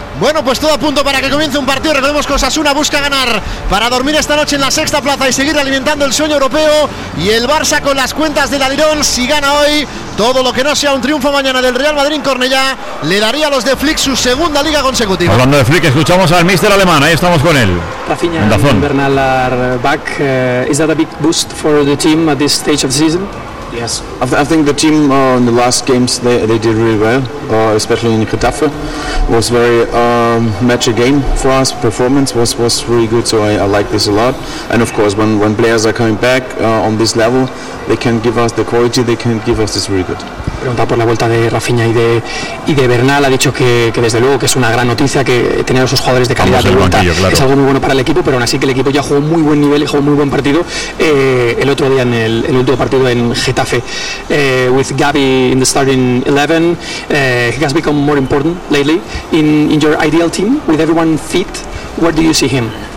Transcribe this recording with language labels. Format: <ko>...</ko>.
<es>Bueno, pues todo a punto para que comience un partido. Recordemos que Osasuna busca ganar para dormir esta noche en la sexta plaza y seguir alimentando el sueño europeo. Y el Barça, con las cuentas del alirón, si gana hoy, todo lo que no sea un triunfo mañana del Real Madrid en Cornellá, le daría a los de Flick su segunda liga consecutiva. Hablando de Flick, escuchamos al míster alemán, ahí estamos con él.</es> <en>Rafinha, Dazón. Bernal are back. Is that a big boost for the team at this stage of the season? Yes, I think the team in the last games they did really well, especially in Getafe. It was very match a game for us. Performance was really good, so I like this a lot. And of course, when players are coming back on this level, they can give us the quality. They can give us this really good.</en> <es>Pregunta por la vuelta de Rafinha y de Bernal. Ha dicho que desde luego que es una gran noticia que tener a esos jugadores de calidad de vuelta, claro. Es algo muy bueno para el equipo, pero aún así que el equipo ya jugó muy buen nivel y jugó muy buen partido el otro día en el último partido en Getafe. Getafe.</es> <en>With Gabi in the starting 11, he has become more important lately. In your ideal team, with everyone fit, where do you see him?</en>